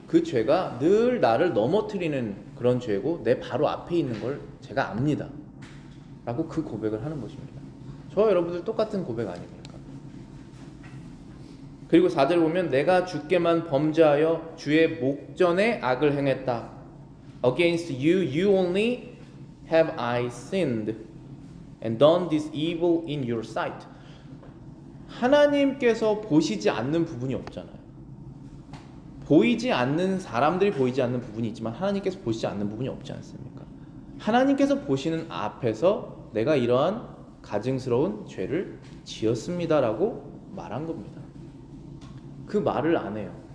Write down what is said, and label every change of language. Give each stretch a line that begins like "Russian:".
Korean: 그 죄가 늘 나를 넘어뜨리는 그런 죄고 내 바로 앞에 있는 걸 제가 압니다 라고 그 고백을 하는 것입니다. 저와 여러분들 똑같은 고백 아닙니까? 그리고 4절 보면 내가 주께만 범죄하여 주의 목전에 악을 행했다.
English: Against you, you only have I sinned and done this evil in your sight.
Korean: 하나님께서 보시지 않는 부분이 없잖아요. 보이지 않는 사람들이 보이지 않는 부분이 있지만 하나님께서 보시지 않는 부분이 없지 않습니까? 하나님께서 보시는 앞에서 내가 이러한 가증스러운 죄를 지었습니다라고 말한 겁니다. 그 말을 안 해요.